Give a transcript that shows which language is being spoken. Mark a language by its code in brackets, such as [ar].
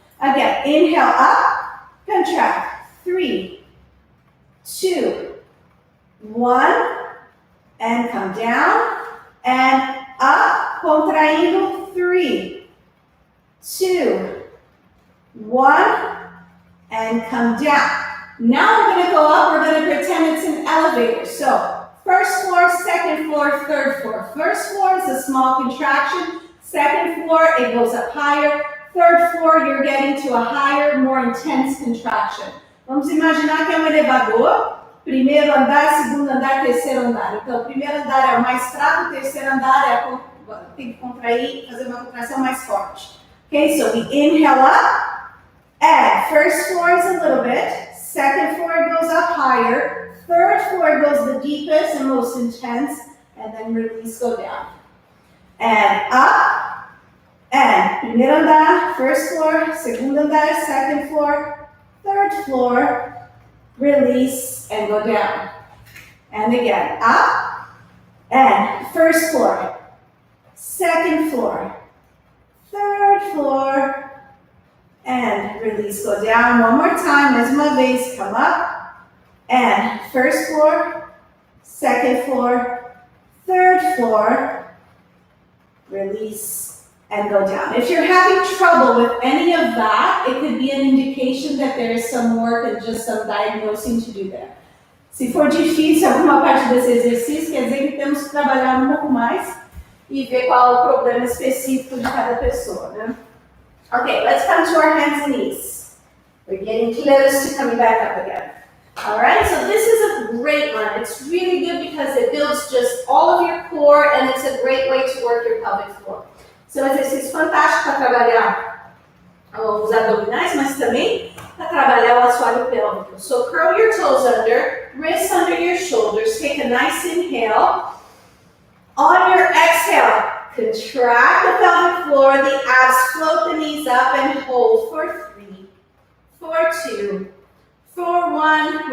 [en] Again, inhale up, contract, 3, 2, 1, and come down, and up, contraindo, 3, 2, 1, and come down. Now we're going to go up, we're going to pretend it's an elevator. So, first floor, second floor, third floor. First floor is a small contraction, second floor, it goes up higher, third floor, you're getting to a higher, more intense contraction. [pt] Vamos imaginar que é um elevador. Primeiro andar, segundo andar, terceiro andar. Então, o primeiro andar é o mais fraco, o terceiro andar tem que contrair, fazer uma contração mais forte. [en] Okay, so we inhale up, and first floor is a little bit, second floor goes up higher, third floor goes the deepest and most intense, and then release, go down. And up, and [pt] primeiro andar, [en] first floor, [pt] segundo andar, [en] second floor, third floor, release, and go down. And again, up, and first floor, second floor, third floor, and release, go down. One more time, [pt] mesma vez, [en] come up, and first floor, second floor, third floor, release, and go down. If you're having trouble with any of that, it could be an indication that there is some work and just some diagnosing to do there. [pt] Se for difícil alguma parte desse exercício, quer dizer que temos que trabalhar um pouco mais e ver qual é o problema específico de cada pessoa, né? [en] Okay, let's come to our hands and knees. We're getting close to coming back up again. All right, so this is a great one. It's really good because it builds just all of your core and it's a great way to work your pelvic floor. [pt] Esse é um exercício fantástico para trabalhar os abdominais, mas também para trabalhar o assoalho pélvico. [en] So curl your toes under, wrists under your shoulders. Take a nice inhale. On your exhale, contract the pelvic floor, the abs, float the knees up and hold for 3, for 2, for 1.